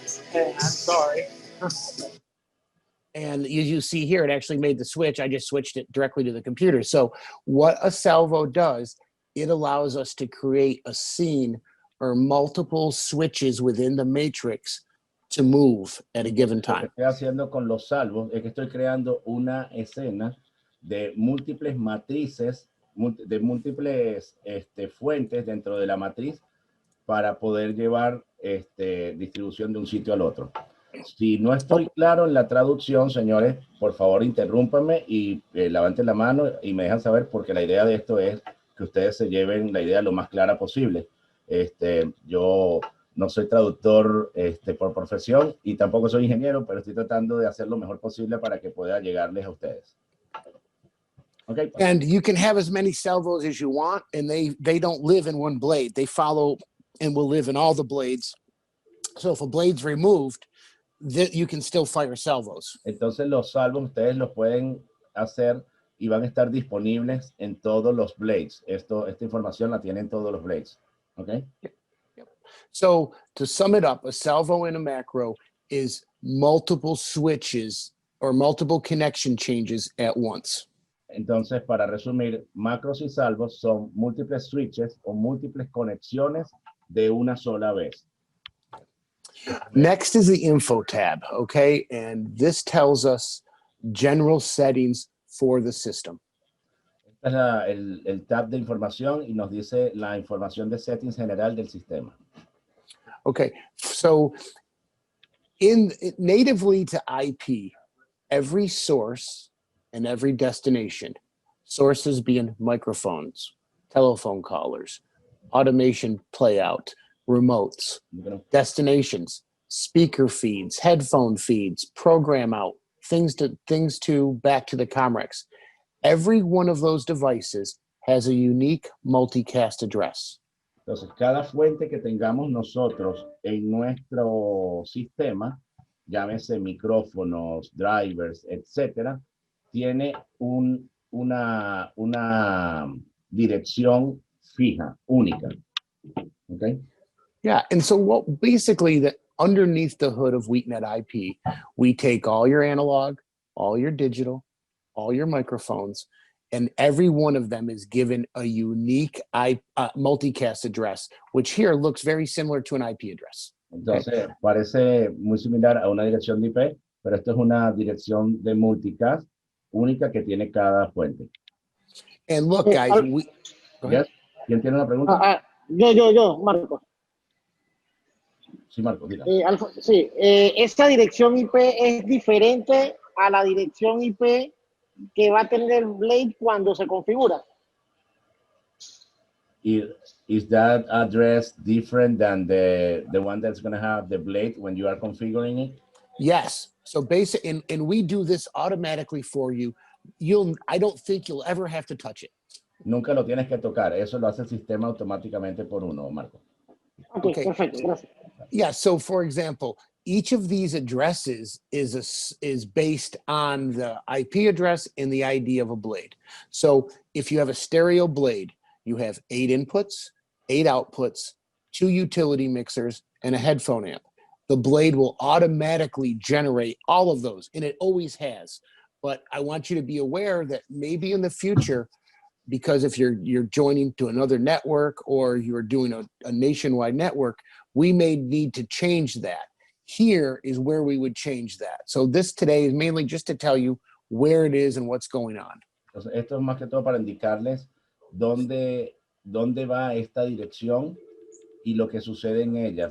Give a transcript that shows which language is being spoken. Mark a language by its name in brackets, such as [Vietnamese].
[English] Hey, I'm sorry. And as you see here, it actually made the switch. I just switched it directly to the computer. So what a salvo does, it allows us to create a scene or multiple switches within the matrix to move at a given time. [Spanish] Lo que estoy haciendo con los salvos es que estoy creando una escena de múltiples matrices, de múltiples fuentes dentro de la matriz para poder llevar distribución de un sitio al otro. Si no estoy claro en la traducción, señores, por favor interrúmpanme y levanten la mano y me dejan saber, porque la idea de esto es que ustedes se lleven la idea lo más clara posible. Yo no soy traductor por profesión y tampoco soy ingeniero, pero estoy tratando de hacer lo mejor posible para que pueda llegarles a ustedes. [English] Okay. And you can have as many salvos as you want, and they don't live in one blade. They follow and will live in all the blades. So if a blade's removed, you can still fire salvos. [Spanish] Entonces los salvos ustedes los pueden hacer y van a estar disponibles en todos los blades. Esta información la tienen todos los blades. [English] Okay? Yep. So to sum it up, a salvo in a macro is multiple switches or multiple connection changes at once. [Spanish] Entonces, para resumir, macros y salvos son múltiples switches o múltiples conexiones de una sola vez. [English] Next is the info tab, okay? And this tells us general settings for the system. [Spanish] Este es el tab de información y nos dice la información de settings general del sistema. [English] Okay, so natively to IP, every source and every destination, sources being microphones, telephone callers, automation playout, remotes, destinations, speaker feeds, headphone feeds, program out, things to back to the Comrex. Every one of those devices has a unique multicast address. [Spanish] Entonces, cada fuente que tengamos nosotros en nuestro sistema, llámese micrófonos, drivers, etcétera, tiene una dirección fija, única. [English] Okay? Yeah, and so basically underneath the hood of WheatNet IP, we take all your analog, all your digital, all your microphones, and every one of them is given a unique multicast address, which here looks very similar to an IP address. [Spanish] Entonces, parece muy similar a una dirección de IP, pero esto es una dirección de multicast única que tiene cada fuente. [English] And look, guys, Yes. [Spanish] ¿Quién tiene una pregunta? Yo, Marco. Sí, Marco, diga. Sí, esta dirección IP es diferente a la dirección IP que va a tener Blade cuando se configura. [English] Is that address different than the one that's going to have the blade when you are configuring it? Yes. So basically, and we do this automatically for you. I don't think you'll ever have to touch it. [Spanish] Nunca lo tienes que tocar. Eso lo hace el sistema automáticamente por uno, Marco. Okay, perfecto, gracias. [English] Yeah. So, for example, each of these addresses is based on the IP address and the ID of a blade. So, if you have a stereo blade, you have 8 inputs, 8 outputs, 2 utility mixers, and a headphone amp. The blade will automatically generate all of those, and it always has. But I want you to be aware that maybe in the future, because if you're joining to another network or you're doing a nationwide network, we may need to change that. Here is where we would change that. So this today is mainly just to tell you where it is and what's going on. [Spanish] Entonces, esto es más que todo para indicarles dónde va esta dirección y lo que sucede en ella.